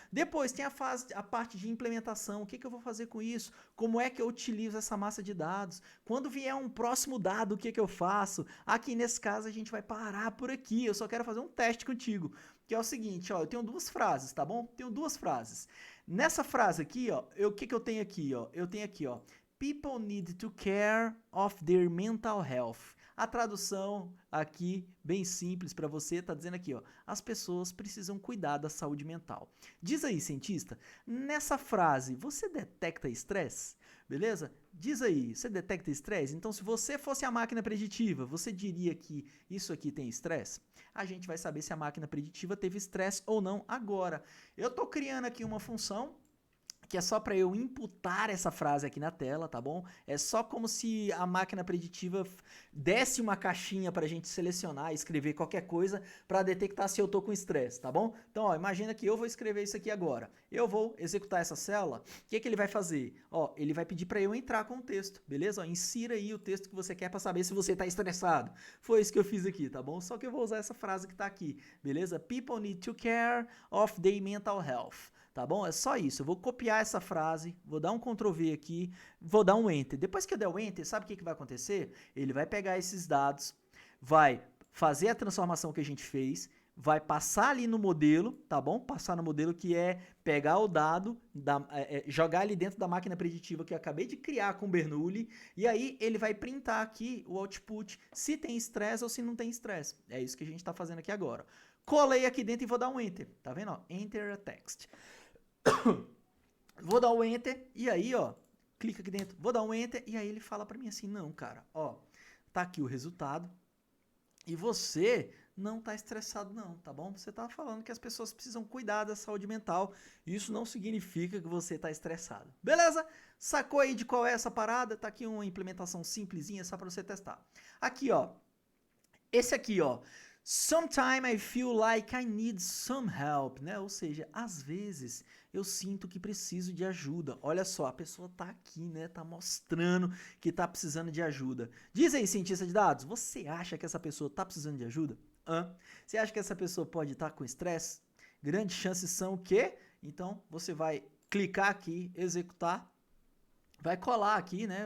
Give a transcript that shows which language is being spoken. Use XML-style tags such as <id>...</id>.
<pt>Depois tem a parte de implementação. O que eu vou fazer com isso? Como é que eu utilizo essa massa de dados? Quando vier um próximo dado, o que eu faço? Aqui nesse caso a gente vai parar por aqui. Eu só quero fazer um teste contigo, que é o seguinte, ó, eu tenho duas frases, tá bom? Tenho duas frases. Nessa frase aqui, ó, o que eu tenho aqui, ó? Eu tenho aqui, ó,</pt> <en>people need to care of their mental health.</en> <pt>A tradução aqui, bem simples para você, tá dizendo aqui, ó, as pessoas precisam cuidar da saúde mental. Diz aí, cientista, nessa frase, você detecta estresse? Beleza? Diz aí, você detecta estresse? Então, se você fosse a máquina preditiva, você diria que isso aqui tem estresse? A gente vai saber se a máquina preditiva teve estresse ou não agora. Eu tô criando aqui uma função que é só para eu imputar essa frase aqui na tela, tá bom? É só como se a máquina preditiva desse uma caixinha para a gente selecionar e escrever qualquer coisa para detectar se eu tô com estresse, tá bom? Então, ó, imagina que eu vou escrever isso aqui agora. Eu vou executar essa célula. O que ele vai fazer? Ó, ele vai pedir para eu entrar com o texto, beleza? Ó, insira aí o texto que você quer para saber se você tá estressado. Foi isso que eu fiz aqui, tá bom? Só que eu vou usar essa frase que tá aqui, beleza?</pt> <en>People need to care of their mental health.</en> <pt>Tá bom? É só isso. Eu vou copiar essa frase, vou dar um Ctrl V aqui, vou dar um Enter. Depois que eu der o Enter, sabe o que vai acontecer? Ele vai pegar esses dados, vai fazer a transformação que a gente fez, vai passar ali no modelo, tá bom? Passar no modelo que é pegar o dado, jogar ali dentro da máquina preditiva que eu acabei de criar com o Bernoulli, e aí ele vai printar aqui o output, se tem estresse ou se não tem estresse. É isso que a gente está fazendo aqui agora. Colei aqui dentro e vou dar um Enter. Tá vendo? Ó,</pt> <en>Enter a text.</en> <pt>Vou dar o Enter e aí, ó, clica aqui dentro, vou dar um Enter e aí ele fala pra mim assim, não, cara, ó, tá aqui o resultado e você não tá estressado não, tá bom? Você tá falando que as pessoas precisam cuidar da saúde mental, isso não significa que você tá estressado. Beleza? Sacou aí de qual é essa parada? Tá aqui uma implementação simplesinha só pra você testar. Aqui, ó, esse aqui, ó,</pt> <en>sometimes I feel like I need some help,</en> <pt>né? Ou seja, às vezes eu sinto que preciso de ajuda. Olha só, a pessoa tá aqui, né? Tá mostrando que tá precisando de ajuda. Diz aí, cientista de dados, você acha que essa pessoa tá precisando de ajuda? Você acha que essa pessoa pode estar com estresse? Grandes chances são que, então você vai clicar aqui, executar, vai colar aqui, né?</pt>